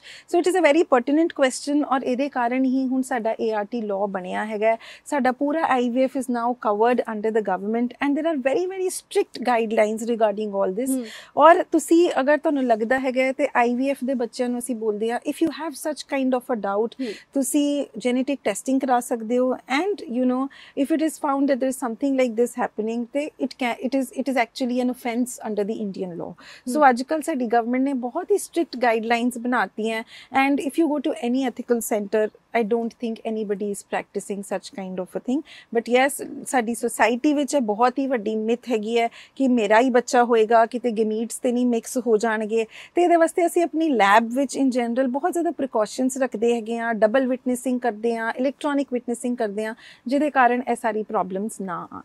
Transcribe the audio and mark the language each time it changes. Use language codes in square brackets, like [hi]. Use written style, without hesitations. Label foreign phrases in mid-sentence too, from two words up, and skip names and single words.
[en] So it is a very pertinent question, [pa] ਔਰ ਇਹਦੇ ਕਾਰਨ ਹੀ ਹੁਣ ਸਾਡਾ ART ਲਾਅ ਬਣਿਆ ਹੈਗਾ। ਸਾਡਾ ਪੂਰਾ [en] IVF is now covered under the government and there are very very strict guidelines regarding all this. [pa] ਔਰ ਤੁਸੀਂ ਅਗਰ ਤੁਹਾਨੂੰ ਲੱਗਦਾ ਹੈਗਾ ਤੇ IVF ਦੇ ਬੱਚਿਆਂ ਨੂੰ ਅਸੀਂ ਬੋਲਦੇ ਹਾਂ, [en] If you have such kind of a doubt, [pa] ਤੁਸੀਂ [en] genetic testing [pa] ਕਰਾ ਸਕਦੇ ਹੋ, [en] and if it is found that there is something like this happening, it is actually an offense under the Indian law। [pa] So ਅੱਜਕੱਲ ਸਾਡੀ ਗਵਰਨਮੈਂਟ ਨੇ ਬਹੁਤ ਹੀ [en] strict guidelines [pa] ਬਣਾਤੀਆਂ, [en] and if you go to any ethical center, I don't think anybody is practicing such kind of a thing, but yes [pa] ਸਾਡੀ society ਵਿੱਚ ਬਹੁਤ ਹੀ ਵੱਡੀ ਮਿਥ ਹੈਗੀ ਹੈ ਕਿ ਮੇਰਾ ਹੀ ਬੱਚਾ ਹੋਏਗਾ, ਕਿਤੇ ਗੇਮੀਟਸ ਤੇ ਨਹੀਂ ਮਿਕਸ ਹੋ ਜਾਣਗੇ। ਤੇ ਇਹਦੇ ਵਾਸਤੇ ਅਸੀਂ ਆਪਣੀ ਲੈਬ ਵਿੱਚ [en] in general [pa] ਬਹੁਤ ਜ਼ਿਆਦਾ ਪ੍ਰੀਕਾਸ਼ਨਸ ਰੱਖਦੇ ਹੈਗੇ ਆ, [en] double witnessing [pa] ਕਰਦੇ ਆ, [en] electronic witnessing [pa] ਕਰਦੇ ਆ, ਜਿਹਦੇ ਕਾਰਨ ਇਹ ਸਾਰੀ ਪ੍ਰੋਬਲਮਸ ਨਾ ਆਉਣ।